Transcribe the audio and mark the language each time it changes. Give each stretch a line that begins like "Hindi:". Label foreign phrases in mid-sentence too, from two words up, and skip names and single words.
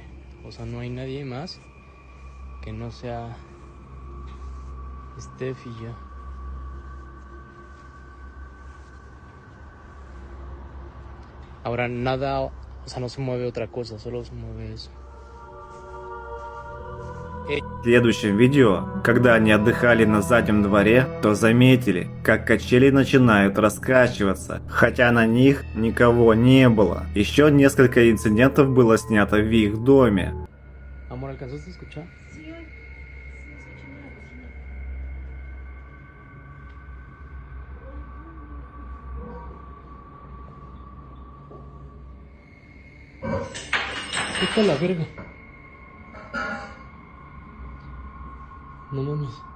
Spanish: O sea, no hay nadie más que no sea Steph y yo. Ahora nada, o sea, no se mueve otra cosa, solo se mueve eso.
Russian: В следующем видео, когда они отдыхали на заднем дворе, то заметили, как качели начинают раскачиваться, хотя на них никого не было. Еще несколько инцидентов было снято в их доме.
Spanish: Amor, ¿alcanzaste a escuchar? Vete a la verga. No mames.